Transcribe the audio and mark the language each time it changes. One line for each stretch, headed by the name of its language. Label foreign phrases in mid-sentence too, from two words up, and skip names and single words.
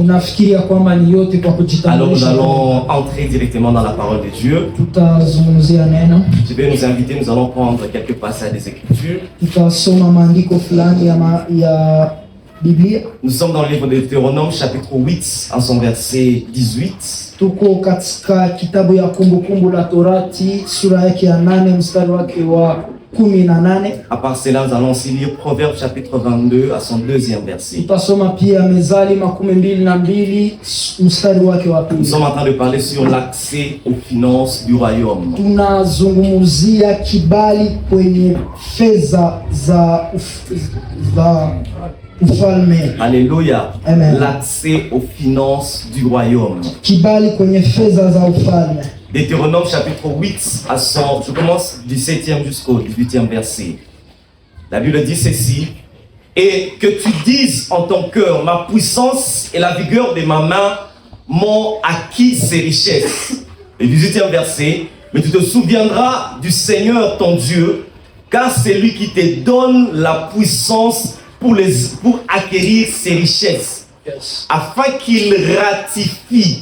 French: Alors nous allons entrer directement dans la parole de Dieu. Je vais nous inviter, nous allons prendre quelques passages des Écritures. Nous sommes dans le livre de Deutéronome, chapitre 8, en son verset 18.
Swahili: Tuko katika kitabu ya Kumbukumbu la Torati sura yake ya 8 mstari wake wa 18.
French: À part cela, nous allons aussi lire Proverbe chapitre 22 à son deuxième verset.
Swahili: Tutasoma pia Mezali 22 mstari wake wa 2.
French: Nous sommes en train de parler sur l'accès aux finances du royaume.
Swahili: Tunazungumzia kibali kwenye fedha za ufalme.
French: Alléluia. Amen. L'accès aux finances du royaume.
Swahili: Kibali kwenye fedha za ufalme.
French: Deutéronome chapitre 8 à son, je commence du 7e jusqu'au 18e verset. La Bible dit ceci: et que tu dises en ton cœur, ma puissance et la vigueur de ma main m'ont acquis ces richesses. Le 18e verset: mais tu te souviendras du Seigneur ton Dieu, car c'est lui qui te donne la puissance pour acquérir ces richesses, afin qu'il ratifie.